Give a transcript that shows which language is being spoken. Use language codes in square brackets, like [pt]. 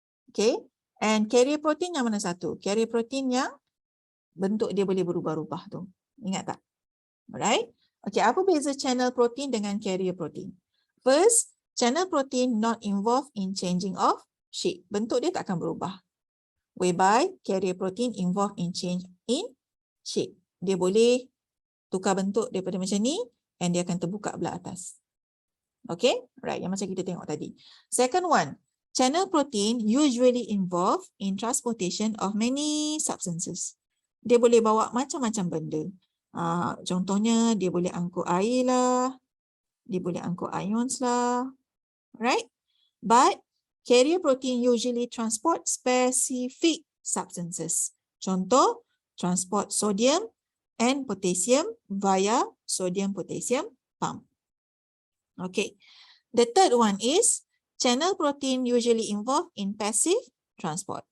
[ms] Okay, and carrier protein yang mana satu? Carrier protein yang bentuk dia boleh berubah-ubah tu. Ingat tak? Alright. Okay, apa beza channel protein dengan carrier protein? [en] First, channel protein not involved in changing of shape. [ms] Bentuk dia tak akan berubah. [en] Whereby carrier protein involved in change in shape. [ms] Dia boleh tukar bentuk daripada macam ni and dia akan terbuka belah atas. Okay, right, yang macam kita tengok tadi. [en] Second one, channel protein usually involved in transportation of many substances. [ms] Dia boleh bawa macam-macam benda. Contohnya dia boleh angkut air lah, dia boleh angkut ions lah, right? [en] But carrier protein usually transport specific substances. Contoh, transport sodium and potassium via sodium-potassium pump. Okay. The third one is channel protein usually involved in passive transport.